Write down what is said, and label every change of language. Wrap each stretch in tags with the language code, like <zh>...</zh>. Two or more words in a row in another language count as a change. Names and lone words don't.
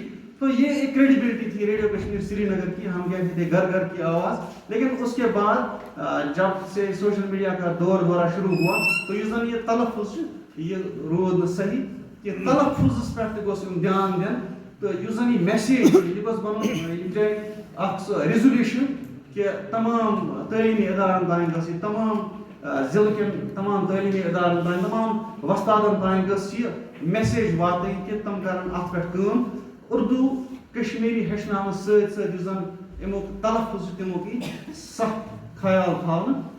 <ur>تو یہ ایک کریڈیبلٹی تھی ریڈیو کشمیر سری نگر کی, ہم کہتے تھے گھر گھر کی آواز. لیکن اس کے بعد جب سے</ur> <en>social media</en> <ur>کا دورہ شروع ہوا, تو یہ تلفظ</ur> <ks>یہ رود صحیح کہ تلفظ پہ گوس دھیان دین. تو یہ میسیج یہ گوس بن اخ ریزولیوشن کہ تمام تعلیمی ادارن تان گژھِ, تمام ضلع کٮ۪ن تمام تعلیمی ادارن تان, تمام وستادن تان گژھِ یہ میسیج واتٕنۍ کہ تم کرن اتھ پٮ۪ٹھ کٲم. اردو کشمیری ہیٚچھناونہٕ سۭتۍ سۭتۍ یُس زن امیُک تلفظ چھُ تمیُک یی سخ خیال تھاونہٕ</ks>